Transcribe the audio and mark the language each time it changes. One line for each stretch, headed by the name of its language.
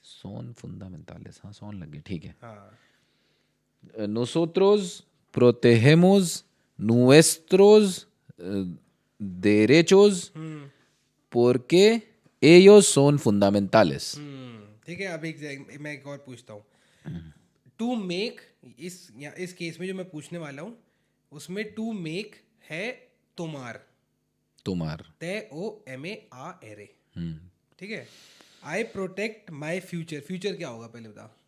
Spanish: son fundamentales,
Hindi: हाँ son लग गए, ठीक है। हाँ,
Spanish: Nosotros protegemos nuestros derechos porque ellos son fundamentales.
Hindi: ठीक है। अब मैं एक और पूछता हूँ, टू मेक, इस केस में जो मैं पूछने वाला हूँ उसमें टू मेक है तुम्हार, तुम्हार, TOMARE, ठीक है। आई प्रोटेक्ट माई फ्यूचर, फ्यूचर क्या होगा पहले बता?